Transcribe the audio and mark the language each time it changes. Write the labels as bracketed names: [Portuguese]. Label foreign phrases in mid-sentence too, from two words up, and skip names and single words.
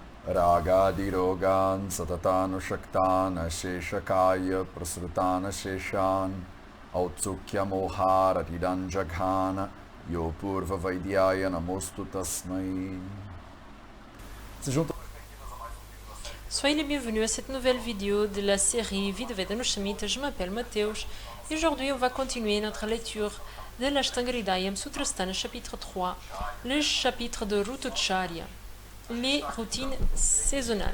[Sanskrit] Ragadirogan satatanushaktan asheshakaya prasrutan asheshan Autsukya moharatidan jaghana yo purva vaidyaya namostu tasmai. [French] Soyez les bienvenus à cette nouvelle vidéo de la série Vie de Vedanushamita. Je m'appelle Mateusz et aujourd'hui on va continuer notre lecture de l'Ashtanga-hridayam Sutrasthana chapitre 3, le chapitre de Rutucharya, les routines saisonnales.